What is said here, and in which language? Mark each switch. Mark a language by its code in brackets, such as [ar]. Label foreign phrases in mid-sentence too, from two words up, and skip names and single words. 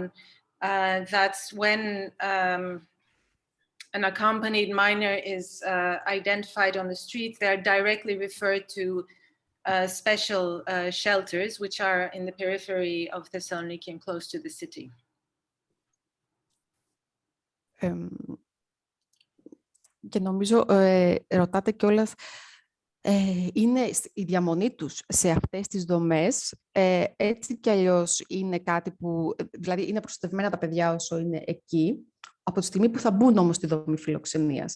[en] That's when an accompanied minor is identified on the street. They're directly referred to special shelters, which are in the periphery of Thessaloniki and close to the city. [el] Και νομίζω ρωτάτε κιόλας, είναι η διαμονή τους σε αυτές τις δομές, έτσι κι αλλιώς είναι κάτι που, δηλαδή είναι προστατευμένα τα παιδιά όσο είναι εκεί, από τη στιγμή που θα μπουν όμως στη δομή φιλοξενίας.